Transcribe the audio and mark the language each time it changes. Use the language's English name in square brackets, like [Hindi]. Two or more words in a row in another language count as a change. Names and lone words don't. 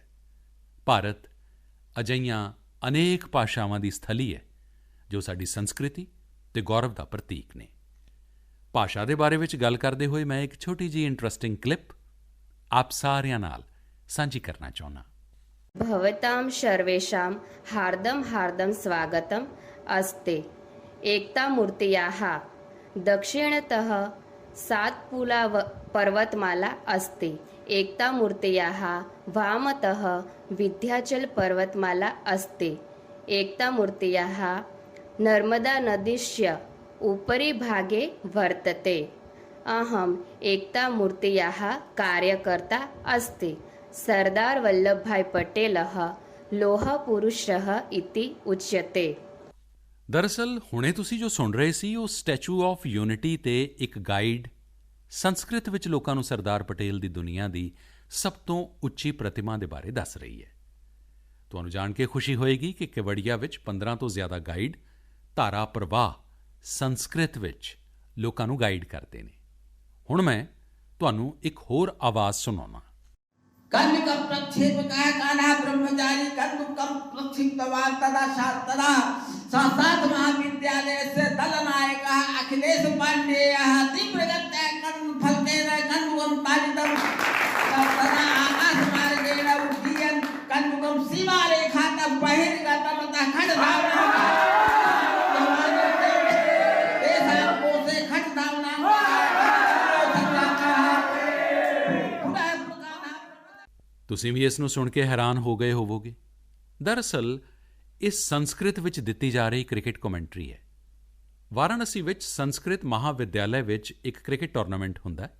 [Punjabi] ਭਾਰਤ ਅਜਿਹੀਆਂ ਅਨੇਕ ਭਾਸ਼ਾਵਾਂ ਦੀ ਸਥਲੀ ਹੈ ਜੋ ਸਾਡੀ ਸੰਸਕ੍ਰਿਤੀ ਅਤੇ ਗੌਰਵ ਦਾ ਪ੍ਰਤੀਕ ਨੇ। ਭਾਸ਼ਾ ਦੇ ਬਾਰੇ ਵਿੱਚ ਗੱਲ ਕਰਦੇ ਹੋਏ ਮੈਂ ਇੱਕ ਛੋਟੀ ਜਿਹੀ [English] interesting clip [Punjabi] ਆਪ ਸਾਰਿਆਂ ਨਾਲ ਸਾਂਝੀ ਕਰਨਾ ਚਾਹੁੰਦਾ। [Sanskrit] भवतां सर्वेषां हार्दं हार्दं स्वागतम् अस्ति। एकतामूर्त्याः दक्षिणतः सात्पुला पर्वतमाला अस्ति। एकतामूर्त्याः वामतः विन्ध्याचलपर्वतमाला अस्ति। एकतामूर्त्याः नर्मदानदीस्य उपरि भागे वर्तते। अहम् एकतामूर्त्याः कार्यकर्ता अस्ति। सरदार वल्लभभाई पटेलः लोहपुरुषः इति उच्यते। [Punjabi] ਦਰਅਸਲ ਹੁਣੇ ਤੁਸੀਂ ਜੋ ਸੁਣ ਰਹੇ ਸੀ ਉਹ ਸਟੈਚੂ ਆਫ ਯੂਨਿਟੀ 'ਤੇ ਇੱਕ ਗਾਈਡ ਸੰਸਕ੍ਰਿਤ ਵਿੱਚ ਲੋਕਾਂ ਨੂੰ ਸਰਦਾਰ ਪਟੇਲ ਦੀ ਦੁਨੀਆ ਦੀ ਸਭ ਤੋਂ ਉੱਚੀ ਪ੍ਰਤਿਮਾ ਦੇ ਬਾਰੇ ਦੱਸ ਰਹੀ ਹੈ। ਤੁਹਾਨੂੰ ਜਾਣ ਕੇ ਖੁਸ਼ੀ ਹੋਏਗੀ ਕਿ ਕੇਵੜੀਆ ਵਿੱਚ 15 ਤੋਂ ਜ਼ਿਆਦਾ ਗਾਈਡ ਧਾਰਾ ਪ੍ਰਵਾਹ ਸੰਸਕ੍ਰਿਤ ਵਿੱਚ ਲੋਕਾਂ ਨੂੰ ਗਾਈਡ ਕਰਦੇ ਨੇ। ਹੁਣ ਮੈਂ ਤੁਹਾਨੂੰ ਇੱਕ ਹੋਰ ਆਵਾਜ਼ ਸੁਣਾਉਣਾ। [Sanskrit] कन्यकं प्रक्षेपकाय कान्हा ब्रह्मचारी कन्दुकं प्रक्षिप्तवान् तदा शास्त्रा संस्थात महाविद्यालयस्य दलनायकः अखिलेश पाण्डेयः तीव्रगत्या कन्दुफलकेन कन्दुकं ताडितं तदा आकाशमार्गेण उड्डीयन् कन्दुकं सीमारेखातः बहिर्गतमतः खड्गधावनम् तेषां कोशे खड्गधावनां [Punjabi] ਤੁਸੀਂ ਵੀ ਇਸ ਨੂੰ ਸੁਣ ਕੇ ਹੈਰਾਨ ਹੋ ਗਏ ਹੋਵੋਗੇ। ਦਰਅਸਲ ਇਹ ਸੰਸਕ੍ਰਿਤ ਵਿੱਚ ਦਿੱਤੀ ਜਾ ਰਹੀ [English] cricket commentary [Punjabi] ਹੈ। ਵਾਰਾਣਸੀ ਵਿੱਚ ਸੰਸਕ੍ਰਿਤ ਮਹਾਵਿਦਿਆਲਾ ਵਿੱਚ ਇੱਕ [English] cricket tournament [Punjabi] ਹੁੰਦਾ ਹੈ।